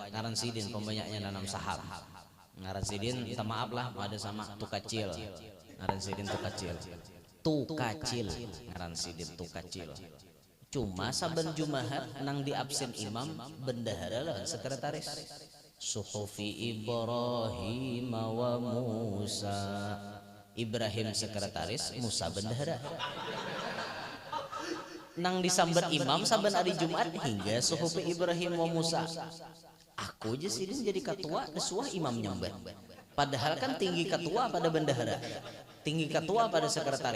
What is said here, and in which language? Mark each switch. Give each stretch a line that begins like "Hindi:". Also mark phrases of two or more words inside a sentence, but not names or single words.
Banjar: Ngaran sidin pembanyaknya nanam saham. Ngaran sidin minta maaf lah ada sama tukacil. Ngaran sidin tukacil ngaran sidin tukacil. Cuma saben Jumaat nang di absen imam bendahara lah sekretaris.
Arabic: Suhufi Ibrahim wa Musa.
Banjar: Ibrahim sekretaris, Musa bendahara. Nang disambat imam saben hari Jumat hingga
Arabic: suhufi Ibrahim wa Musa.
Banjar: Aku aja sih jadi ketua, desuah imam nyambat. Padahal kan tinggi ketua pada bendahara, tinggi ketua pada sekretaris.